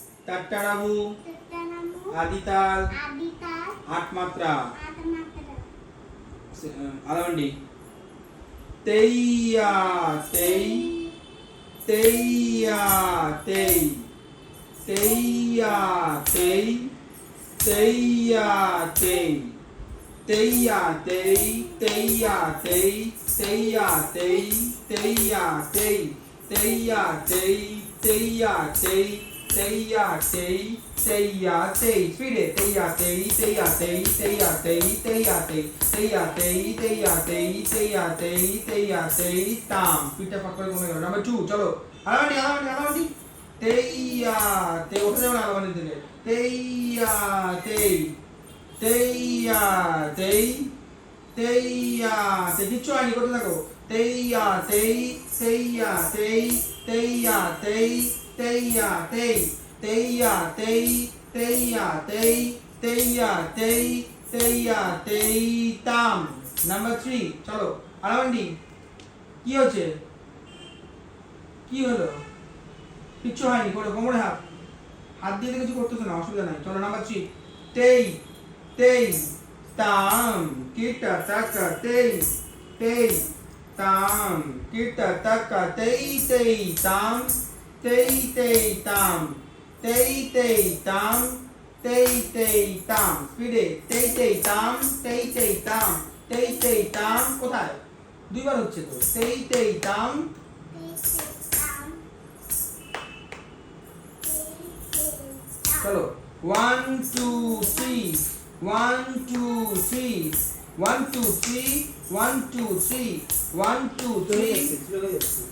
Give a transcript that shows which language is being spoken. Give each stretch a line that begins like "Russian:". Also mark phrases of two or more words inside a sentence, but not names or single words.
Bangla: টাট্টারাবু আদিতাল আট মাত্রা আলামন্ডি তেইয়া তেই তেইয়া তেই তেইয়া তেই তেইয়া তেই তেইয়া তেই তেইয়া তেই তেইয়া তেই তেইয়া তেই তেইয়া তেই তেইয়া তেই তেইয়া তেই তেইয়া তেই ফিরে তেইয়া তেই তেইয়া তেই তেইয়া তেই তেইয়া তেই তেইয়া তেই তেইয়া তেই তেইয়া তেই তেইয়া তেই তাম পিঠটা ফাঁক করে কমে গেল নাম্বার 2 চলো আলামানি তেইয়া তেই ওঠে যাবে না আলামানি দিলে তেইয়া তেই তেইয়া তেই তেইয়া তেই কিচ্ছু হয়নি করতে থাকো তেইয়া তেই তেইয়া তেই তেইয়া তেই তেইয়া তেই তেইয়া তেই তেইয়া তেই তেইয়া তেই তেইয়া তেই তাম নাম্বার 3 চলো আলামান্ডি কি হচ্ছে কি হলো কিচ্ছু হয়নি করো কোমরে হাত দিয়ে কিছু করতেছ না অসুবিধা নাই চলো নাম্বার 3 তেই তেই তাম কিটা টাকা তেই তেই তাম কিটা টাকা তেই তেই তাম তেই তেই তাম তেই তেই তাম তেই তেই তাম স্পিডে তেই তেই তাম তেই তেই তাম তেই তেই তাম কোথায় দুইবার হচ্ছে তো তেই তেই তাম চলো 1 2 3 1 2 3 1 2 3 1 2 3 1 2 3